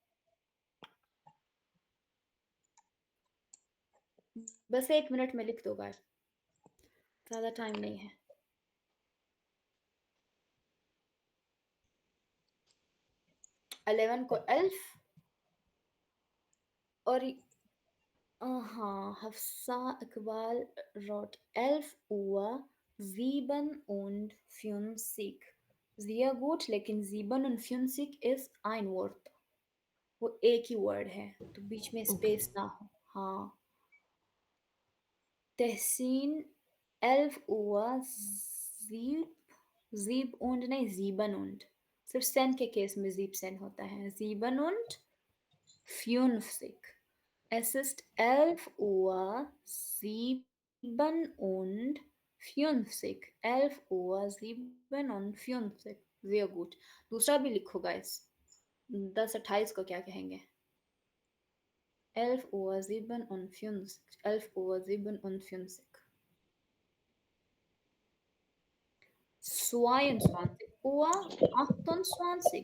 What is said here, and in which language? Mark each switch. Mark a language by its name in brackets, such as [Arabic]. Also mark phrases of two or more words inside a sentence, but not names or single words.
[Hindi] बस 1 मिनट में लिख दो गाइस, ज़्यादा टाइम नहीं है. को 11 और हाँ हफ्सा इकबाल wrote [German] 11 Uhr 57. Sehr gut, लेकिन 57 ist ein Wort. [Hindi] वो एक ही वर्ड है तो बीच में स्पेस ना हो. हाँ. तहसीन [German] 11 Uhr 7 und [Hindi] नहीं [German] 7 und. [Hindi] सिर्फ सेन के केस में 7 होता है. [German] 7 und 50. Es ist 11 Uhr 57. 11 Uhr 57. Sehr gut. [Hindi] दूसरा भी लिखो गाइस. 10:28 को क्या कहेंगे. [German] 11 Uhr 57. 11 Uhr 57. 22 Uhr 28.